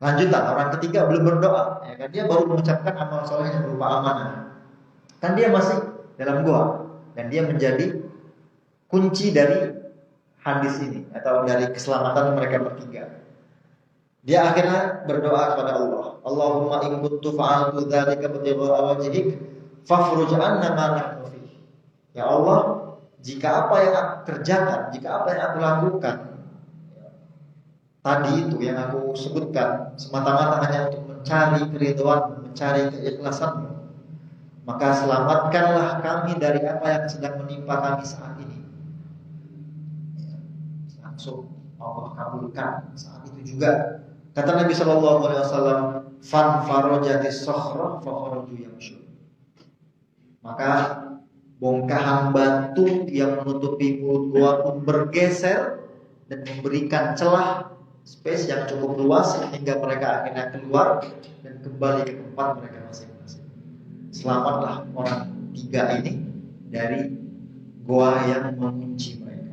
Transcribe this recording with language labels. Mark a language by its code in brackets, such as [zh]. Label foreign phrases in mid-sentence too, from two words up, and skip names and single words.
[id] Lanjutan, orang ketiga belum berdoa, ya kan? Dia baru mengucapkan amal solehnya berupa amanah. Kan dia masih dalam gua dan dia menjadi kunci dari hadis ini atau dari keselamatan mereka bertiga. Dia akhirnya berdoa kepada Allah, [ar] اللهم إن كنت فعلت ذلك ابتغاء وجهك ففرج عنا ما نحن فيه. يا الله, [id] jika apa yang aku kerjakan, jika apa yang aku lakukan tadi itu yang aku sebutkan semata-mata hanya untuk mencari keridhaan, mencari keikhlasan, maka selamatkanlah kami dari apa yang sedang menimpa kami saat ini. Langsung Allah kabulkan saat itu juga. Kata Nabi [ar] صلى الله عليه وسلم, "فانفرجت الصخرة فخرجوا يمشون." [id] Maka bongkahan batu yang menutupi mulut gua pun bergeser dan memberikan celah space yang cukup luas sehingga mereka akhirnya keluar dan kembali ke tempat mereka masing-masing. Selamatlah orang tiga ini dari gua yang mengunci mereka.